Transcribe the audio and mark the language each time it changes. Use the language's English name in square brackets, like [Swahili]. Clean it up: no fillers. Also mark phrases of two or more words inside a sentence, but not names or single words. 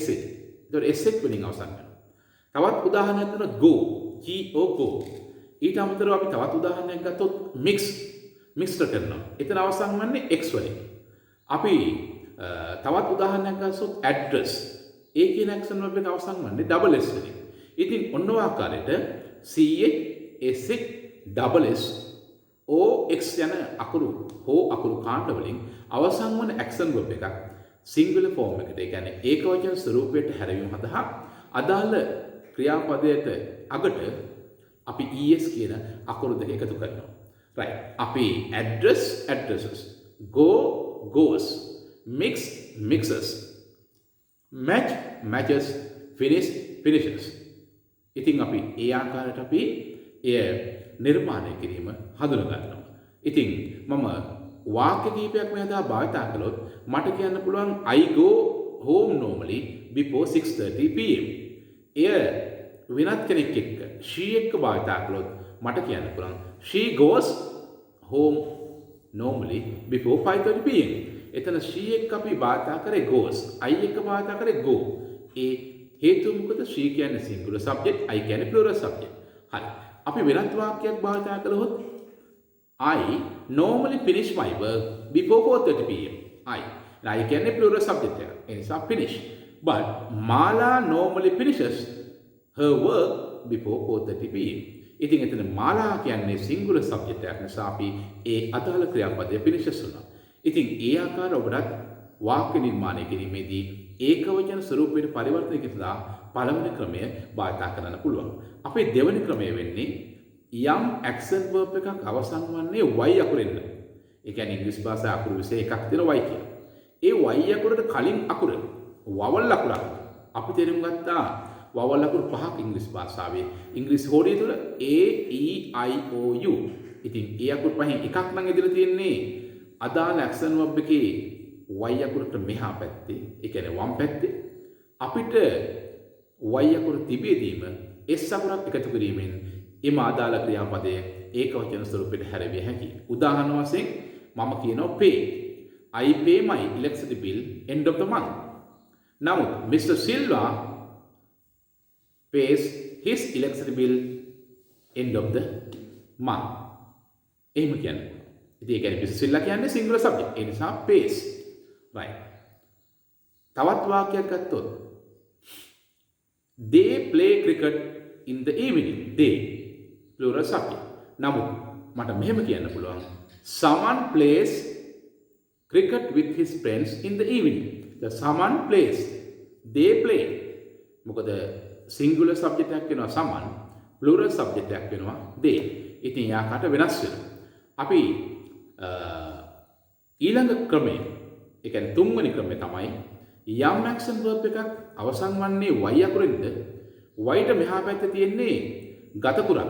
[Sinhala] ඒතකොට SH වලින් අවසන් වෙනවා. තවත් උදාහරණයක් දෙනවා [English] go go. [Sinhala] ඊට අමතරව අපි තවත් උදාහරණයක් ගත්තොත් mixed කරනවා. එතන අවසන් වන්නේ X වලින්. අපි තවත් උදාහරණයක් ගත්තොත් address ඒ කියන [English] action verb [Sinhala] එක අවසන් වන්නේ [English] double s [Sinhala] වලින්. ඉතින් ඔන්න ඔය ආකාරයට [English] ch sh double s ox [Sinhala] යන අකුරු හෝ අකුරු කාණ්ඩ වලින් අවසන් වන [English] action verb [Sinhala] එකක් [English] singular form [Sinhala] එකට, ඒ කියන්නේ ඒකවචන ස්වරූපයට හැරවීම සඳහා අදාළ ක්‍රියාපදයට අගට අපි es කියන අකුරු දෙක එකතු කරනවා. right. [English] අපි addresses, goes, mixes, matches, finishes. [Sinhala] ඉතින් අපි ඒ ආකාරයට අපි එය නිර්මාණය කිරීම හඳුනා ගන්නවා. ඉතින් මම වාක්‍ය කීපයක් මෙහදා භාවිතා කළොත් මට කියන්න පුළුවන් [English] I go home normally before 6:30 pm. [Sinhala] එය වෙනත් කෙනෙක් එක්ක she එක්ක භාවිතා කළොත් මට කියන්න පුළුවන් [English] she goes home normally before 5:30 pm. [Sinhala] එතන she එක්ක අපි භාවිතා කරේ goes, I එක්ක භාවිතා කරේ go. ඒ හේතුව මොකද? she කියන්නේ [English] singular subject, [Sinhala] I කියන්නේ [English] plural subject. [Sinhala] හරි. අපි වෙනත් වාක්‍යයක් භාවිතා කළොත් [English] I normally finish my work before 4:30 pm. [Sinhala] I කියන්නේ [English] plural subject [Sinhala] එක. ඒ නිසා finish. [English] But Mala normally finishes her work before 4:30 pm. [Sinhala] ඉතින් එතන Mala කියන්නේ [English] singular subject [Sinhala] එකක් නිසා අපි ඒ අදාළ ක්‍රියාපදය finishes වුණා. ඉතින් ඒ ආකාර ඔබට වාක්‍ය නිර්මාණය කිරීමේදී ඒකවචන ස්වරූපයට පරිවර්තනය කරලා පළවෙනි ක්‍රමය භාවිතා කරන්න පුළුවන්. අපේ දෙවෙනි ක්‍රමය වෙන්නේ යම් [English] action verb [Sinhala] එකක් අවසන් වන්නේ y අකුරෙන්. ඒ කියන්නේ ඉංග්‍රීසි භාෂාවේ අකුරු 21ක් තියෙනවා y කියලා. ඒ y අකුරට කලින් අකුර vowel අකුරක්. අපි තේරුම් ගත්තා vowel අකුරු පහක් ඉංග්‍රීසි භාෂාවේ. ඉංග්‍රීසි හෝඩිය තුල [English] a e i o u. [Sinhala] ඉතින් ඒ අකුරු පහෙන් එකක් නම් ඉදිරිය තියෙන්නේ අදාළ [English] action verb [Sinhala] එකේ y අකුරට මෙහා පැත්තේ, ඒ කියන්නේ වම් පැත්තේ. අපිට y අකුර තිබෙදීම s අකුරක් එකතු කිරීමෙන් එම අදාළ ක්‍රියාපදය ඒකවචන ස්වරූපයට හැරවිය හැකියි. උදාහරණ වශයෙන් මම කියනවා pay. [English] I pay my electricity bill end of the month. [Sinhala] නමුත් Mr. [English] Silva pays his electricity bill end of the month. [Sinhala] එහෙම කියන්නේ. ඉතින් ඒ කියන්නේ Mr. Silva කියන්නේ [English] singular subject. [Sinhala] ඒ නිසා pays. [English] right. [Sinhala] තවත් වාක්‍යයක් ගත්තොත් [English] they play cricket in the evening. They plural subject. [Sinhala] නමුත් මට මෙහෙම කියන්න පුළුවන් [English] someone plays cricket with his friends in the evening. The someone plays. They play. [Sinhala] මොකද [English] singular subject [Sinhala] එකක් වෙනවා someone, [English] plural subject [Sinhala] එකක් වෙනවා they. ඉතින් යාකට වෙනස් වෙනවා. අපි ඊළඟ ක්‍රමය, ඒ කියන්නේ තුන්වෙනි ක්‍රමය තමයි යම් [English] action verb [Sinhala] එකක් අවසන් වන්නේ y අකුරෙන්ද y ට මෙහා පැත්තේ තියෙන්නේ ගත කුරක්.